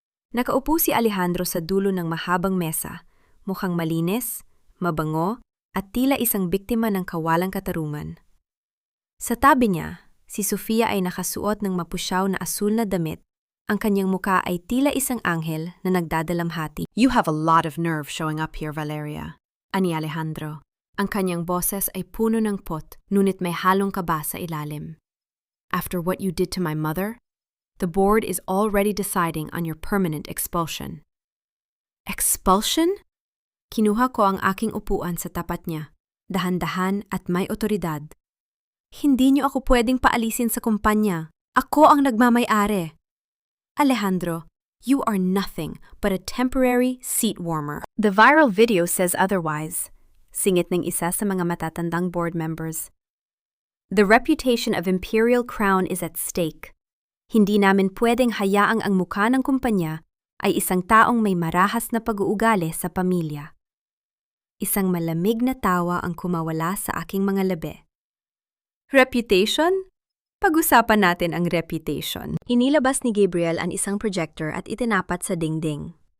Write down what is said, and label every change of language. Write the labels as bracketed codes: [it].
[tl] Nakaupo si Alejandro sa dulo ng mahabang mesa, mukhang malinis, mabango, at tila isang biktima ng kawalang katarungan. Sa tabi niya, si Sofia ay nakasuot ng mapusyaw na asul na damit. Ang kanyang muka ay tila isang anghel na nagdadalamhati. [en] You have a lot of nerve showing up here, Valeria. [tl] Ani Alejandro. Ang kanyang boses ay puno ng pot, ngunit may halong kaba sa ilalim. [en] After what you did to my mother, the board is already deciding on your permanent expulsion. Expulsion? [tl] Kinuha ko ang aking upuan sa tapat niya, dahan-dahan at may otoridad. Hindi niyo ako pwedeng paalisin sa kumpanya. Ako ang nagmamay-ari. [en] Alejandro, you are nothing but a temporary seat warmer. The viral video says otherwise. [tl] Singit ng isa sa mga matatandang board members. [en] The reputation of Imperial Crown is at stake. [tl] Hindi namin pwedeng hayaang ang mukha ng kumpanya ay isang taong may marahas na pag-uugali sa pamilya. Isang malamig na tawa ang kumawala sa aking mga labi. Reputation? Pag-usapan natin ang reputation. Inilabas ni Gabriel ang isang projector at itinapat sa dingding.